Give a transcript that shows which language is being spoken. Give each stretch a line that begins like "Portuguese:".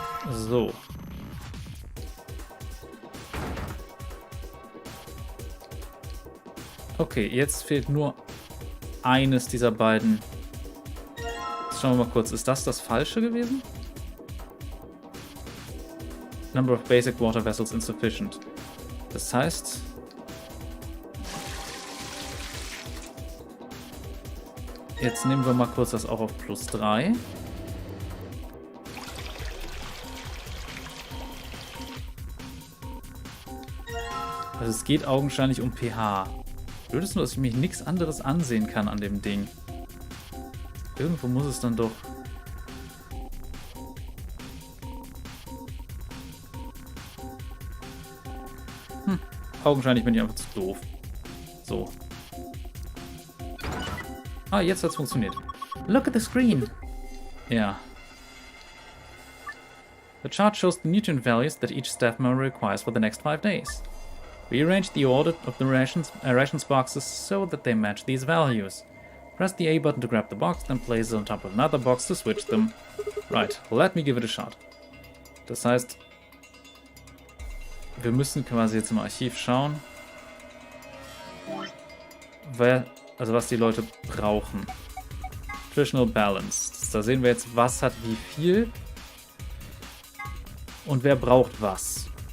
German: So. Okay, jetzt fehlt nur eines dieser beiden. Jetzt schauen wir mal kurz. Ist das Falsche gewesen?
English: Number of basic water vessels insufficient.
German: Das heißt... Jetzt nehmen wir mal kurz das auch auf +3. Also es geht augenscheinlich um pH. Blöd ist nur, dass ich mich nichts anderes ansehen kann an dem Ding. Irgendwo muss es dann doch... Augenscheinlich bin ich einfach zu doof. So. Ah, jetzt hat's funktioniert.
English: Look at the screen. Ja. The chart shows the nutrient values that each staff member requires for the next 5 days. We arranged the order of the rations boxes so that they match these values. Press the A button to grab the box, then place it on top of another box to switch them. Right, let me give it a shot.
German: Das heißt, wir müssen quasi jetzt im Archiv schauen, also was die Leute brauchen. Nutritional Balance. Da sehen wir jetzt, was hat wie viel und wer braucht was.